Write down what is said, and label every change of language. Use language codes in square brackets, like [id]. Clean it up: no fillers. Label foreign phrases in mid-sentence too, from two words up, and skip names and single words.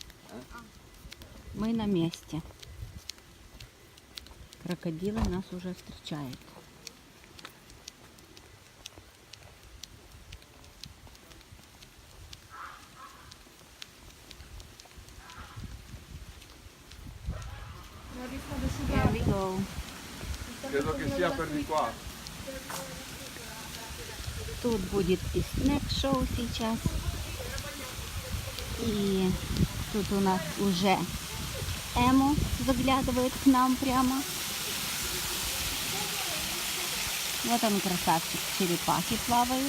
[ru] Мы на месте. Крокодилы нас уже встречают. [en] Here we go. [it] Credo che sia per di qua. [ru] Тут будет и снэк-шоу сейчас. И тут у нас уже Эму заглядывает к нам прямо. Вот он, красавчик, черепахи плавают.